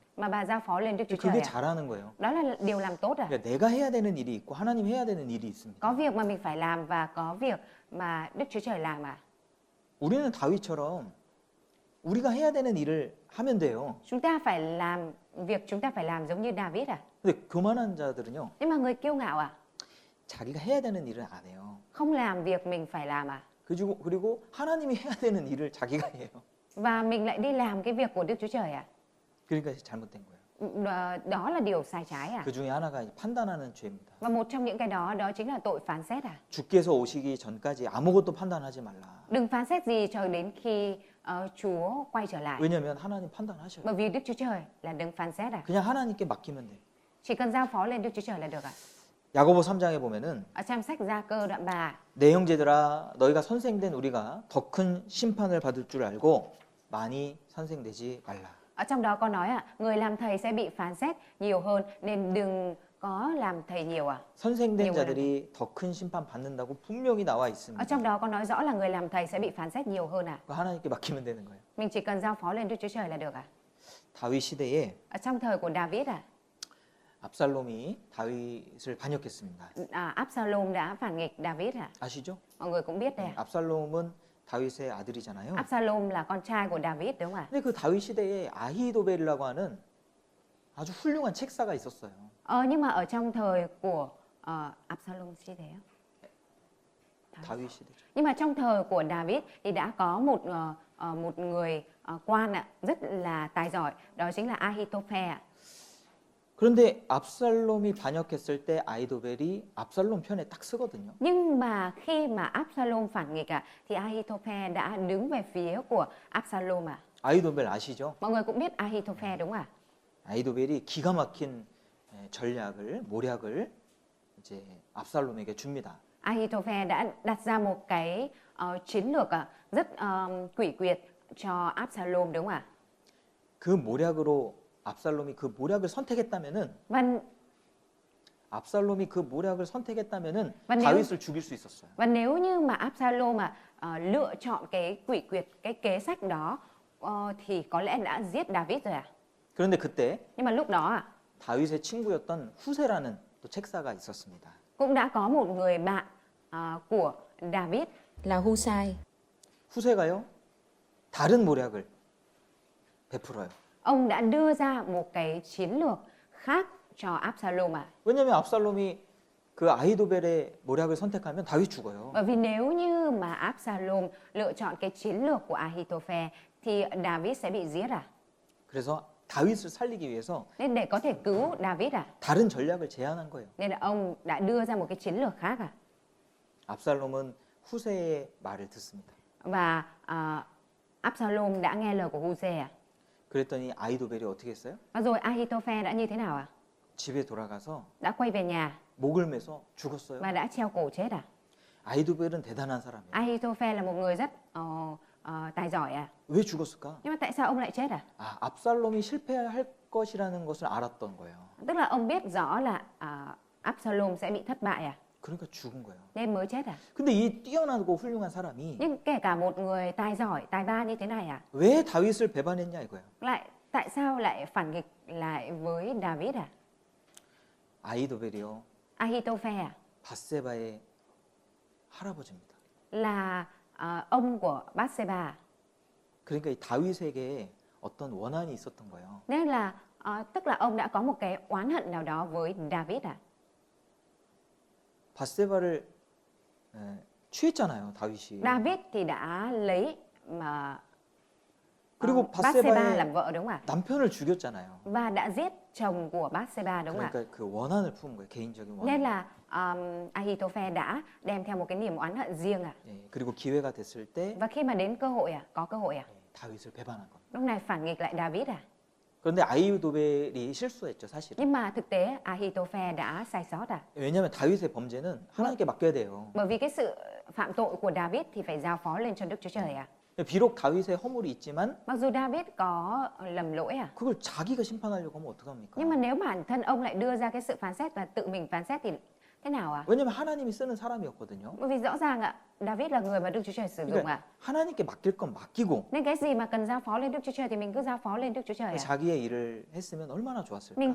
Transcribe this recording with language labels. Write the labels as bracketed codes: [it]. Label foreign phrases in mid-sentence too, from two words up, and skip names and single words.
[vi] Mà bà giao phó lên Đức Chúa Trời [ko] 그게 à. 잘하는 거예요. [vi] Đó là điều làm tốt à. [ko] 그러니까 내가 해야 되는 일이 있고 하나님 해야 되는 일이 있습니다. [vi] Có việc mà mình phải làm và có việc mà Đức Chúa Trời làm à. [ko] 우리는 다윗처럼 우리가 해야 되는 일을 하면 돼요. [vi] Chúng ta phải làm việc chúng ta phải làm giống như David à. [ko] 근데 교만한 자들은요. [vi] Nhưng mà người kiêu ngạo à, [ko] 자기가 해야 되는 일을 안 해요. [vi] không làm việc mình phải làm à. [ko] 그리고 하나님이 해야 되는 일을 자기가 해요. [vi] Và mình lại đi làm cái việc của Đức Chúa Trời à. [ko] 그러니까 잘못된 거예요. [vi] đó là điều sai trái à? [ko] 그 중에 하나가 판단하는 죄입니다. [vi] Và một trong những cái đó chính là tội phán xét à? [ko] 주께서 오시기 전까지 아무것도 판단하지 말라. [vi] Đừng phán xét gì cho đến khi Chúa quay trở lại. [ko] 왜냐하면 하나님 판단하셔요. [vi] Bởi vì Đức Chúa Trời là đấng phán xét à? [ko] 그냥 하나님께 맡기면 돼. [vi] Chỉ cần giao phó lên Đức Chúa Trời là được à? [ko] 야고보 3장에 보면은 [vi] Ở trong sách Gia Cơ đoạn 3, [ko] 내 형제들아 너희가 선생된 우리가 더 큰 심판을 받을 줄 알고 많이 선생되지 말라. [vi] ở trong đó có nói người làm thầy sẽ bị phán xét nhiều hơn nên đừng có làm thầy nhiều à? [ko] 선생된 [vi] nhiều [ko] 자들이 더 큰 심판 받는다고 분명히 나와 [vi] Ở [ko] 있습니다. [vi] trong đó có nói rõ là người làm thầy sẽ bị phán xét nhiều hơn à? [ko] 그거 하나님께 맡기면 되는 거예요. [vi] Mình chỉ cần giao phó lên Đức Chúa Trời là được à? [ko] 다윗 시대에 [vi] Ở trong thời của David à? [ko] 압살롬이 다윗을 반역했습니다. [vi] Absalom đã phản nghịch David à? [ko] 아시죠? [vi] Mọi người cũng biết đây à? [ko] 압살롬은 다윗의 아들이잖아요. [vi] Absalom là con trai của David đúng không ạ? [ko] 근데 그 다윗 시대에 아히도벨이라고 하는 아주 훌륭한 책사가 있었어요. [vi] Nhưng mà ở trong thời của Absalom gì thế? [ko] 다윗 시대죠. [vi] Nhưng mà trong thời của David thì đã có một người quan ạ, rất là tài giỏi, đó chính là Ahithophel ạ. [ko] 그런데 압살롬이 반역했을 때 아히도벨이 압살롬 편에 딱 쓰거든요. [vi] Nhưng mà khi mà Absalom phản nghịch ạ, thì Ahithophel đã đứng về phía của Absalom ạ. [ko] 아히도벨 아시죠? [vi] Mọi người cũng biết Ahithophel đúng không ạ? [ko] 아히도벨이 기가 막힌 전략을 모략을 이제 압살롬에게 줍니다. [vi] Ahithophel đã đặt ra một cái chiến lược rất quỷ quyệt cho Absalom đúng không ạ? [ko] 그 모략으로 압살롬이 그 모략을 선택했다면은 [vi] Và [ko] 압살롬이 그 모략을 선택했다면은 [vi] nếu- [ko] 다윗을 죽일 수 있었어요. [vi] Và nếu như mà Absalom lựa chọn cái quỷ quyệt, cái kế sách đó thì có lẽ đã giết David rồi à? [ko] 그런데 그때 [vi] Nhưng mà lúc đó [ko] 다윗의 친구였던 후세라는 또 책사가 있었습니다. [vi] cũng đã có một người bạn của David là Husai. [ko] 후세가요 다른 모략을 베풀어요. [vi] Ông đã đưa ra một cái chiến lược khác cho Absalom à? [ko] 왜냐하면 압살롬이 그 아히도벨의 모략을 선택하면 다윗 죽어요. [vi] Bởi vì nếu như mà Absalom lựa chọn cái chiến lược của Ahithophel thì David sẽ bị giết à? [ko] 그래서 다윗을 살리기 위해서 [vi] Nên để có thể cứu David à? [ko] 다른 전략을 제안한 거예요. [vi] Nên là ông đã đưa ra một cái chiến lược khác à? [ko] 압살롬은 후세의 말을 듣습니다. [vi] Và Absalom đã nghe lời của Husai à? [ko] 그랬더니 아히도벨이 어떻게 했어요? [vi] Và rồi Ahithophel đã như thế nào à? [ko] 집에 돌아가서 [vi] Đã quay về nhà [ko] 목을 매서 죽었어요. [vi] và đã treo cổ chết à? [ko] 아히도벨은 대단한 사람이에요. [vi] Ahithophel là một người rất tài giỏi à? [ko] 왜 죽었을까? [vi] Nhưng mà tại sao ông lại chết à? [ko] 압살롬이 실패할 것이라는 것을 알았던 거예요. [vi] Tức là ông biết rõ là Absalom sẽ bị thất bại à? [ko] 그러니까 죽은 거예요. [vi] Nên mới chết à? [ko] 근데 이 뛰어나고 훌륭한 사람이 [vi] Nhưng kể cả một người tài giỏi, tài ba như thế này à? [ko] 왜 다윗을 배반했냐 이거예요. [vi] Tại sao lại phản nghịch lại với David à? [ko] 아히도벨이요. [vi] Ahithophel à? [ko] 밧세바의 할아버지입니다. [vi] Là ông của Bathsheba à? [ko] 그러니까 이 다윗에게 어떤 원한이 있었던 거예요. [vi] Nên là tức là ông đã có một cái oán hận nào đó với David à? [ko] 밧세바를 취했잖아요, 다윗이. [vi] David thì đã lấy mà [ko] 그리고 [vi] Bathsheba [ko] 밧세바의 [vi] làm vợ đúng không ạ? [ko] 남편을 죽였잖아요. [vi] Và đã giết chồng của Bathsheba đúng không ạ? [ko] 그러니까 그 원한을 품은 거예요, 개인적인 [vi] Nên [ko] 원한. [vi] là Ahithophel đã đem theo một cái niềm oán hận riêng à? [ko] 예, 그리고 기회가 됐을 때 [vi] Và khi mà đến cơ hội có cơ hội [ko] 다윗을 배반한 겁니다. [vi] lúc này phản nghịch lại David à? [ko] 그런데 아히도벨이 실수했죠, 사실은. [vi] Nhưng mà thực tế Ahithophel đã sai sót à? [ko] 왜냐하면 다윗의 범죄는 하나님께 맡겨야 돼요. [vi] Bởi vì cái sự phạm tội của David thì phải giao phó lên cho Đức Chúa Trời à? [ko] 비록 다윗의 허물이 있지만 [vi] Mặc dù David có lầm lỗi à? [ko] 그걸 자기가 심판하려고 하면 어떡합니까? [vi] Nhưng mà nếu bản thân ông lại đưa ra cái sự phán xét và tự mình phán xét thì thế nào ạ? [ko] 왜냐하면 하나님이 쓰는 사람이었거든요. [vi] Bởi vì rõ ràng David là người mà Đức Chúa Trời sử dụng [ko] 그러니까 하나님께 맡길 건 맡기고 [vi] Nên cái gì mà cần giao phó lên Đức Chúa Trời thì mình cứ giao phó lên Đức Chúa Trời [ko] 자기의 일을 했으면 얼마나 [vi] Mình